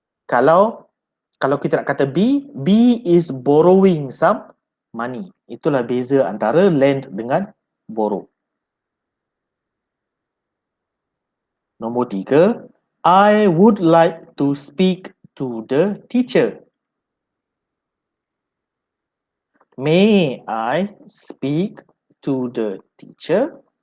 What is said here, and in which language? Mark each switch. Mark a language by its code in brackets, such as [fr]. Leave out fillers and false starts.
[ms] Kalau kita nak kata [en] B is borrowing some money. [ms] Itulah beza antara lend dengan borrow. Nombor 3, [en] I would like to speak to the teacher. May I speak to the teacher?